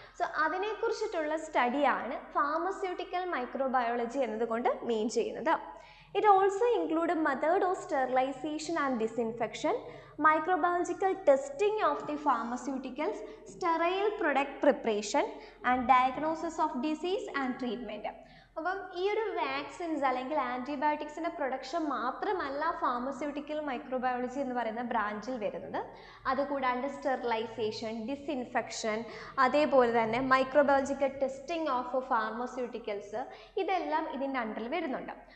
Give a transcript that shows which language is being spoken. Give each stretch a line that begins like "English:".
Malayalam: So അതിനെക്കുറിച്ചിട്ടുള്ള സ്റ്റഡിയാണ് pharmaceutical microbiology എന്നതുകൊണ്ട് മീൻ ചെയ്യുന്നത്.
English: It also include method of sterilization and disinfection, microbiological testing of the pharmaceuticals, sterile product preparation and diagnosis of disease and treatment.
Malayalam: അപ്പം ഈ ഒരു vaccines അല്ലെങ്കിൽ ആൻറ്റിബയോട്ടിക്സിൻ്റെ production മാത്രമല്ല pharmaceutical microbiology എന്ന് പറയുന്ന ബ്രാഞ്ചിൽ വരുന്നത്. അതുകൂടാണ്ട് സ്റ്റെറിലൈസേഷൻ, ഡിസ്ഇൻഫെക്ഷൻ, അതേപോലെ തന്നെ
English: microbiological testing of pharmaceuticals,
Malayalam: ഇതെല്ലാം ഇതിൻ്റെ അണ്ടറിൽ വരുന്നുണ്ട്.